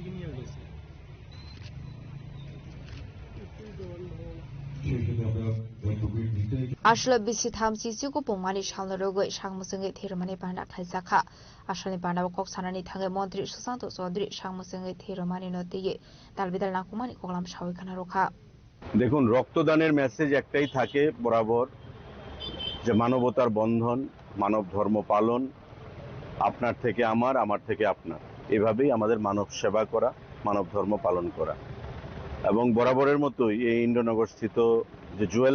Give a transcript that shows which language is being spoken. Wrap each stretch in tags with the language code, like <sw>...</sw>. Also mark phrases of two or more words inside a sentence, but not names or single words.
<bn>সেই সাথে আমরা</bn> <trp>Ashla bisi tham sisi ko pongmani shalno rogoi sangmusungi thirmani panda khaisakha Ashalni panda kok sanani thangai Montri Susanto Chaudhary sangmusungi thirmani notiye dalbidal nakumani koklam shawi khana rokha</trp> <bn>দেখুন রক্তদানের মেসেজ একটাই থাকে বরাবর যে মানবতার বন্ধন মানব ধর্ম পালন আপনার থেকে আমার থেকে আপনার এভাবেই আমাদের মানব সেবা করা মানব ধর্ম পালন করা এবং বরাবরের মতোই এই ইন্দ্রনগরস্থিত যে জুয়েল</bn>